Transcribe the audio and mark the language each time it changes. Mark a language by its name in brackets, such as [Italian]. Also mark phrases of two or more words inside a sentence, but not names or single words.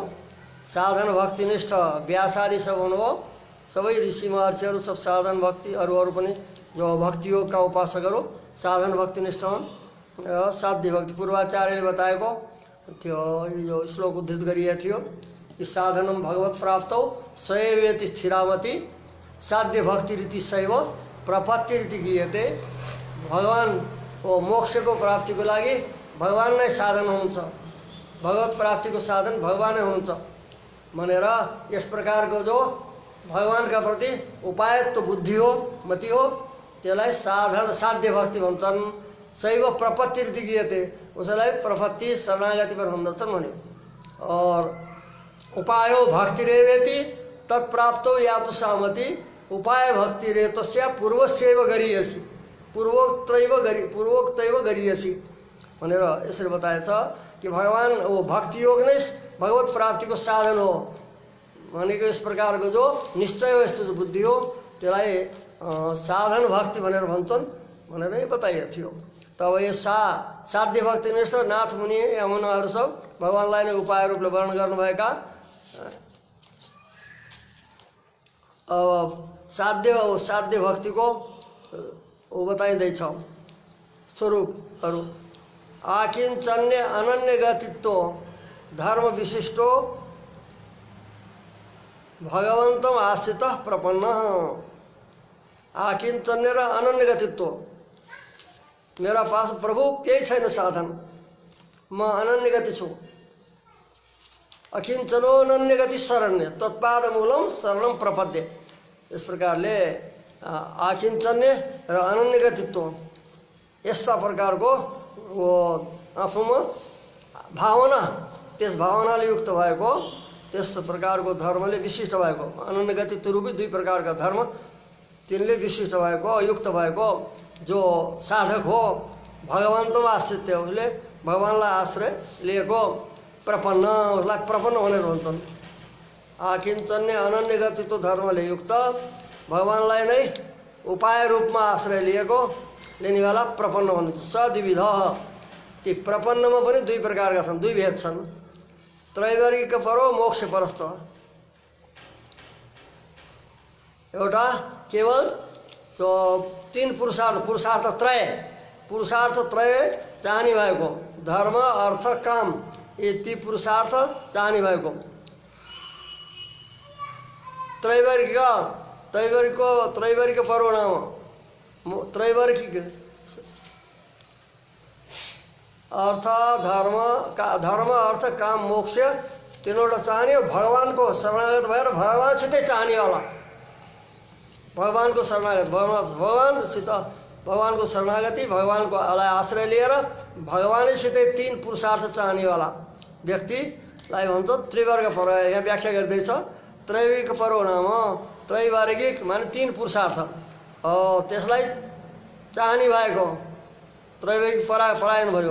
[Nepali] साधन भक्तिनिष्ठ व्यासादि सब हुनुभयो। सबै ऋषि महर्षिहरू सब साधन भक्ति अरू पनि जो भक्ति योगका उपासकहरू साधन भक्तिनिष्ठ हुन्। र साध्य भक्ति पूर्वाचार्यले बताएको थियो। यो श्लोक उद्धृत गरिएको थियो कि [Sanskrit] साधनम भगवत प्राप्तौ सैवेति स्थिरामति साध्य भक्ति रीति शैव प्रपत्ति रीति गीयते। [Nepali] भगवान मोक्षको प्राप्तिको लागि भगवान नै साधन हुनुहुन्छ। भगवत प्राप्तिको साधन भगवान नै हुनुहुन्छ भनेर यस प्रकारको जो भगवानका प्रति उपायत्व बुद्धि हो मति हो त्यसलाई साध्य भक्ति भन्छन्। [Sanskrit] शैव प्रपत्ति रीति गीयते [Nepali] उसलाई प्रपत्ति शरणागति पर भन्दछन् भन्यो। और [Sanskrit] उपायो भक्तिरेवेति तत्प्राप्तो यातु सामति उपाय भक्ति रे तस्या पूर्वस्यैव गरीयसी पूर्वोक्तैव गरीयसी [Nepali] भनेर यसरी बताएको छ कि भगवान भक्ति योग नै भगवत प्राप्तिको साधन हो भनेको यस प्रकारको जो निश्चय हो यस्तो जो बुद्धि हो त्यसलाई साधन भक्ति भनेर भन्छन् भनेर बताइएको थियो। तब यो साध्य भक्तिनिष्ठ नाथ मुनि यमुनाहरू सब भगवानलाई नै उपाय रूपले वर्णन गर्नुभएका। अब साध्य भक्तिको बताइँदैछ स्वरूपहरू। [Sanskrit] आकिञ्चन्य अनन्य गतित्व धर्म विशिष्टो भगवन्तं आश्रित प्रपन्न। [Nepali] आकिञ्चन्य र अनन्य गतित्व मेरा पास प्रभु केही छैन साधन म अनन्य गति छु। [Sanskrit] अकिञ्चनो अनन्य गति शरण्य तत्पाद मूलम शरणम प्रपद्य। [Nepali] इस प्रकारले आकिञ्चन्य र अनन्य गतित्व यस्ता प्रकारको आफूमा भावना त्यस भावनाले युक्त भएको त्यस प्रकारको धर्मले विशिष्ट भएको अनन्य गतित्व रूपी दुई प्रकारका धर्म तिनले विशिष्ट भएको युक्त भएको जो साधक हो भगवन्तमा आश्रित उसले भगवानलाई आश्रय लिएको प्रपन्न उसलाई प्रपन्न भनेर भन्छन्। आकिञ्चन्य अनन्य गतित्व धर्मले युक्त भगवानलाई नै उपाय रूपमा आश्रय लिएको [Hindi] लेने वाला [Nepali] प्रपन्न भन्नु सद्विध। ती प्रपन्नमा पनि दुई प्रकारका छन्, दुई भेद छन्। [Sanskrit] त्रैवर्गिक परो मोक्ष परश्च। [Nepali] एउटा केवल त्यो तीन पुरुषार्थ त्रय चाहने भएको, धर्म अर्थ काम, यी ती पुरुषार्थ चाहने भएको त्रैवर्गिक परिणाम त्रैवर्गिक धर्म अर्थ काम मोक्ष तीनवटा चाहने, भगवान को शरणागत भएर भगवानसितै चाहनेवाला, भगवान को शरणागत भगवान को शरणागति, भगवान को आश्रय लिएर भगवानैसितै तीन पुरुषार्थ चाहनेवाला व्यक्तिलाई भन्छ त्रिवर्ग पर। यहाँ व्याख्या गर्दैछ त्रैवर्गिक परिणाम, त्रैवर्गिक माने तीन पुरुषार्थ, त्यसलाई चाहने भएको त्रैवर्गिक परायण भयो।